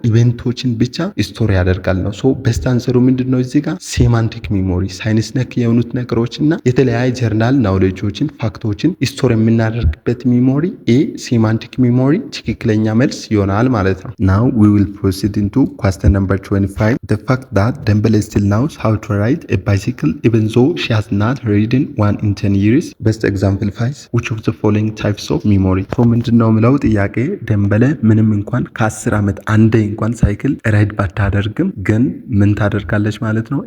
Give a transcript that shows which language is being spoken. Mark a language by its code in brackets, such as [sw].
[am] ኢቨንቶችን ብቻ ስቶር ያደርጋል ነው። ሶ በስት አንሰሩ ምንድነው? እዚህ ጋር ሴማንቲክ ሚሞሪ ሳይንስ ነክ የሆኑት ነገሮችና የተለያየ ጀርናል ናውሌጆችን ፋክቶችን ስቶር የምናደርግበት ሚሞሪ ኤ ሴማንቲክ ሚሞሪ ትክክለኛ መልስ ይሆናል ማለት ነው። [en] ናው ዊ ዊል ፕሮሲድ ኢንቱ question number 25. The fact that Dembele still knows how to ride a bicycle even though she has not ridden one in 10 years. Best example 5. Which of the following types of memory? [am] ምንድነው ምለው ጥያቄ ደንበለ ምንም እንኳን ከ10 ዓመት አንዴ እንኳን ሳይክል ራይድ ባታደርግም ግን ምን ታደርጋለች ማለት ነው?